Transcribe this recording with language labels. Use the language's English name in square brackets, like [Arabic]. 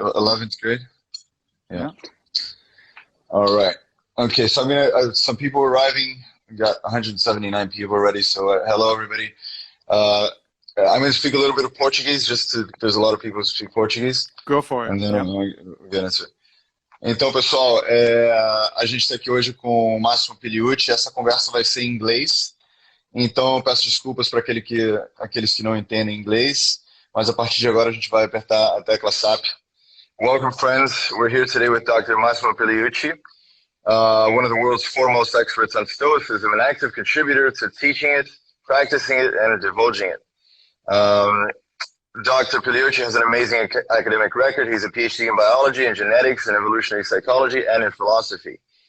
[English] 11th grade. Yeah. Yeah. All right. Okay. So some people arriving. We got 179 people already. So hello everybody. Uh, I'm going to speak a little bit of Portuguese. There's a lot of people who speak Portuguese, Go for it. and then Yeah. I'm going to. [Portuguese] Então, pessoal, a gente está aqui hoje com o Massimo Pigliucci. Essa conversa vai ser em inglês. Então, eu peço desculpas para aqueles que não entendem inglês, mas a partir de agora a gente vai apertar a tecla SAP. [English] Welcome, friends. We're here today with Dr. Massimo Pigliucci, one of the world's foremost experts on Stoicism, an active contributor to teaching it, practicing it, and divulging it. Dr. Pigliucci has an amazing academic record. He's a PhD in biology and genetics and evolutionary psychology and in philosophy.